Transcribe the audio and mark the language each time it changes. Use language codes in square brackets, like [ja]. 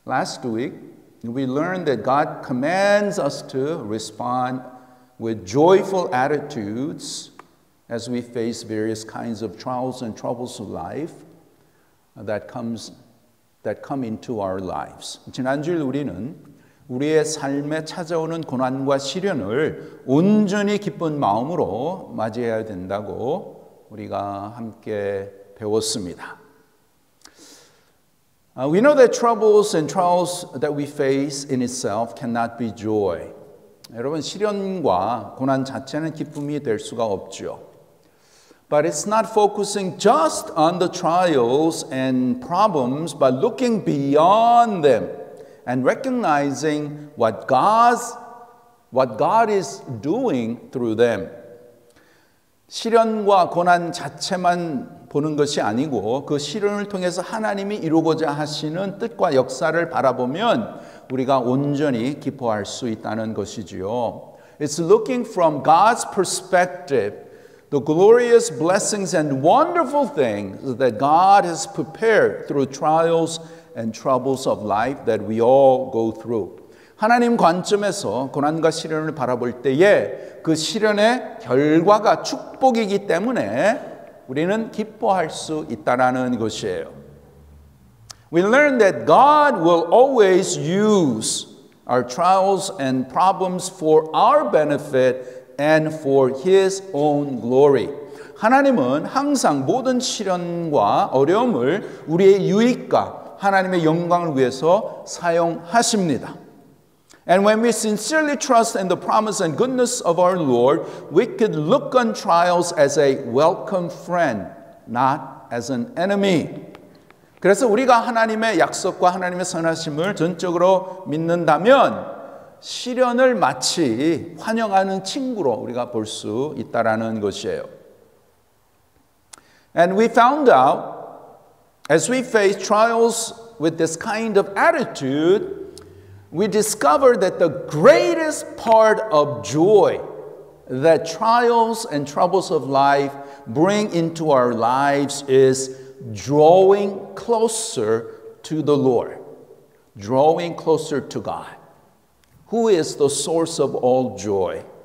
[en] Last week, we learned that God commands us to respond with joyful attitudes as we face various kinds of trials and troubles of life that come into our lives. [ko] 지난주일 우리는 우리의 삶에 찾아오는 고난과 시련을 온전히 기쁜 마음으로 맞이해야 된다고 우리가 함께 배웠습니다. [en] We know that troubles and trials that we face in itself cannot be joy. [ko] 여러분, 시련과 고난 자체는 기쁨이 될 수가 없죠. [en] But it's not focusing just on the trials and problems, but looking beyond them and recognizing what God is doing through them. [ko] 시련과 고난 자체만 보는 것이 아니고 그 시련을 통해서 하나님이 이루고자 하시는 뜻과 역사를 바라보면 우리가 온전히 기뻐할 수 있다는 것이지요. [en] It's looking from God's perspective, the glorious blessings and wonderful things that God has prepared through trials and troubles of life that we all go through. [ko] 하나님 관점에서 고난과 시련을 바라볼 때에 그 시련의 결과가 축복이기 때문에 우리는 기뻐할 수 있다는 것이에요. [en] We learn that God will always use our trials and problems for our benefit and for His own glory. [ko] 하나님은 항상 모든 시련과 어려움을 우리의 유익과 하나님의 영광을 위해서 사용하십니다. [en] And when we sincerely trust in the promise and goodness of our Lord, we could look on trials as a welcome friend, not as an enemy. [ko] 그래서 우리가 하나님의 약속과 하나님의 선하심을 전적으로 믿는다면 시련을 마치 환영하는 친구로 우리가 볼 수 있다라는 것이에요. [en] And we found out, as we face trials with this kind of attitude, we discover that the greatest part of joy that trials and troubles of life bring into our lives is drawing closer to the Lord, drawing closer to God, who is the source of all joy.